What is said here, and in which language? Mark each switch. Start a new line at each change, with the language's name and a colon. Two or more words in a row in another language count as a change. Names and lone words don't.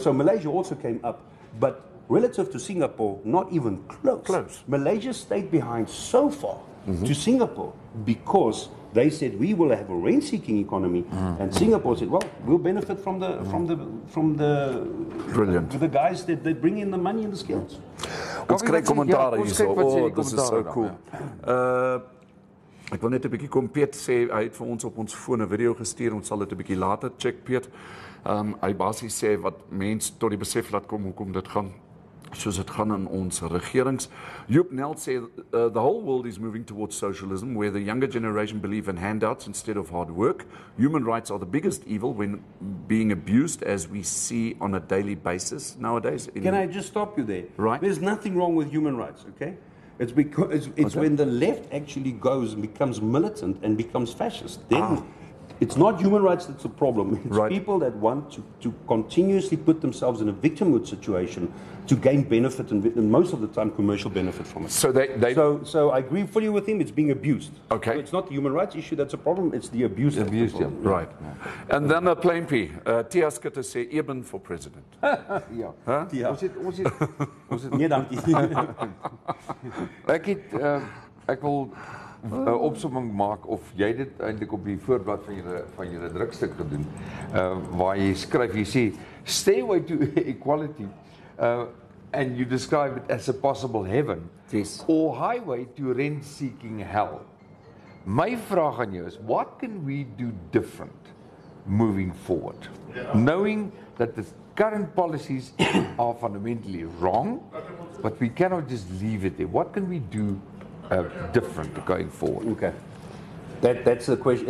English: So Malaysia also came up, but relative to Singapore, not even close. Malaysia stayed behind so far to Singapore because they said we will have a rent-seeking economy, and Singapore said, well, we'll benefit from the Brilliant. the guys that bring in the money and the skills.
Afrikaans: Ons kry kommentaar hierso.
English: Oh, this is so cool.
Afrikaans: Ek wil net 'n bietjie kom Piet sê hy het vir ons op ons foon 'n video gestuur. Ons sal dit 'n bietjie later check Piet. Hy basies sê wat mense tot die besef laat kom hoekom dit gaan soos dit gaan in ons regerings.
English: Joop Nel sê the whole world is moving towards socialism where the younger generation believe in handouts instead of hard work. Human rights are the biggest evil when being abused as we see on a daily basis nowadays. Can I just stop you there? Right. There's nothing wrong with human rights, okay? It's because it's when the left actually goes and becomes militant and becomes fascist. Then it's not human rights that's the problem. It's people that want to continuously put themselves in a victimhood situation to gain benefit and most of the time commercial benefit from it. So so I agree fully with him. It's being abused. Okay. So it's not the human rights issue that's a problem. It's the abuse. Right. And then a plain P. Tia Skutte sê Eben for president.
Afrikaans: Ja. Huh? Ja. Ons het Nee, dankie. ek wil 'n opsomming maak of jy dit eintlik op die voorblad van julle drukstuk gedoen waar jy skryf jy sê
English: stairway to equality and you describe it as a possible heaven or highway to rent seeking hell.
Afrikaans: My vraag aan jou is
English: what can we do different moving forward knowing that the current policies are fundamentally wrong but we cannot just leave it there. What can we do different going forward? Okay. That's the question.